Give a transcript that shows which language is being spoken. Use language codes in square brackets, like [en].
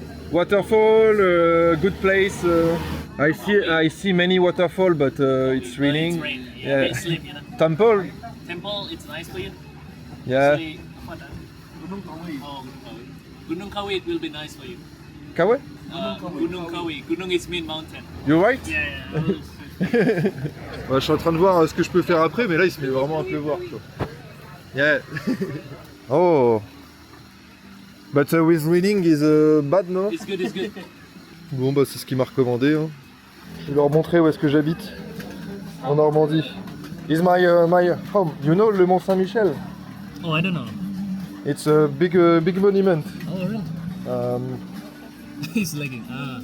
[en] Waterfall, good place. I see many waterfall, but it's raining. It's rain. Yeah, it's sleep, you know. Temple, Temple, it's nice for you. yeah. Actually, what? Gunung Kawi. Oh, Gunung Kawi, it will be nice for you. Kawe? Gunung Kawi. Gunung is mean mountain. You right? Yeah. [fr] Ouais, je suis en train de voir ce que je peux faire après, mais là il se met vraiment à pleuvoir. [en] Quoi. Yeah. Oh. But with reading is bad, no? It's good, it's good. [fr] Bon bah c'est ce qu'il m'a recommandé. Hein. Je vais leur montrer où est-ce que j'habite. En Normandie. [en] Is my home. You know le Mont Saint-Michel? Oh, I don't know. It's a big monument. Oh, really? He's lagging. Ah.